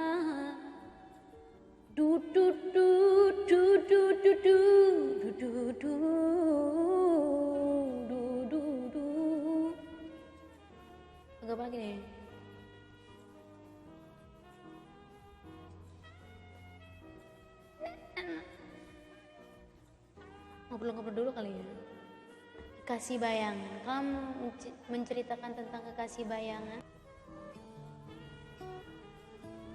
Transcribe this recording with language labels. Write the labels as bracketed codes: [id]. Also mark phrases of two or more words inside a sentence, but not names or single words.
[id] Du du du du du du du du du du du du. Agak apa lagi nih? Ngobrol-ngobrol dulu kali ya. Kekasih bayangan. Kamu menceritakan tentang kekasih bayangan.